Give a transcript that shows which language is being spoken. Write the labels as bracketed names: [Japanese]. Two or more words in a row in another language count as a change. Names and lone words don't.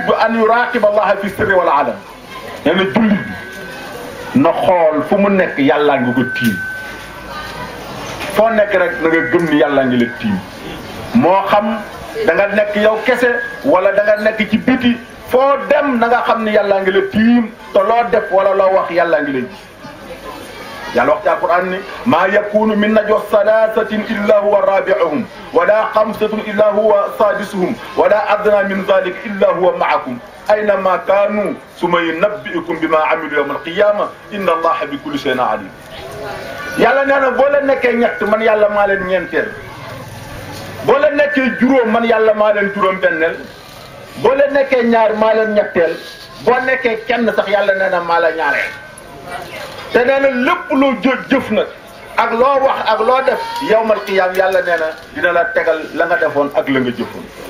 [Wolof] bi [Arabic] أن يراقب الله في السر والعلن [Wolof] nee na jullit bi na xool fu mu nekk yàllaa ngi ko tiim foo nekk rek na nga gëm ni yàllaa ngi la tiim moo xam da nga nekk yow kese wala da nga nekk ci biti foo dem na nga xam ni yàllaa ngi la tiim te loo def wala loo wax yàllaa ngi la gis yàlla wax ci alquran ni [Arabic] ما يكون من نجوى ثلاثة إلا هو رابعهم ولا خمسة إلا هو سادسهم ولا أدنى من ذلك إلا هو معهم أينما كانوا ثم ينبئهم بما عملوا يوم القيامة إن الله بكل شيء عليم [Wolof] yàlla nee na boo leen nekkee ñett man yàlla maa leen ñeenteel boo leen nekkee juróom man yàlla maa leen juróom benneel boo leen nekkee ñaar maa leen ñetteel boo nekkee kenn sax yàlla nee na maa la ñaareel te nee na lépp loo jëf nag ak loo wax ak loo def [Arabic] يوم القيام [Wolof] yàlla nee na dina la tegal la nga defoon ak la nga jëfoon